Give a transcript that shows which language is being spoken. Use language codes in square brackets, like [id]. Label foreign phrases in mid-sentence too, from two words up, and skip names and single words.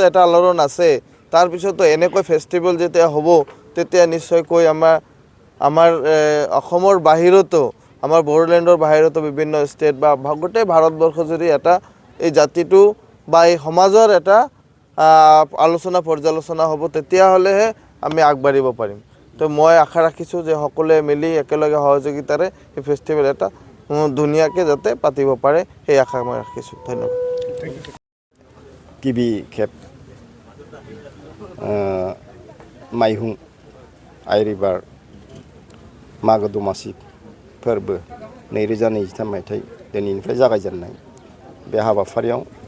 [as] এটা আলোড়ন আছে তাৰপিছতো এনেকৈ ফেষ্টিভেল যেতিয়া হ'ব তেতিয়া নিশ্চয়কৈ আমাৰ অসমৰ বাহিৰতো আমাৰ বড়োলেণ্ডৰ বাহিৰতো বিভিন্ন ষ্টেট বা গোটেই ভাৰতবৰ্ষ যদি এটা এই জাতিটো বা এই সমাজৰ এটা আলোচনা পৰ্যালোচনা হ'ব তেতিয়াহ'লেহে আমি আগবাঢ়িব পাৰিম তো মই আশা ৰাখিছোঁ যে সকলোৱে মিলি একেলগে সহযোগিতাৰে এই ফেষ্টিভেল এটা ধুনীয়াকৈ যাতে পাতিব পাৰে সেই আশা মই ৰাখিছোঁ ধন্যবাদ [brx] गिबि खेब माइहुं आइ रिभार मागो दमासि फोरबो 2023 मायथाइ दिनैनिफ्राय जागायजेननाय बे हाबाफारियाव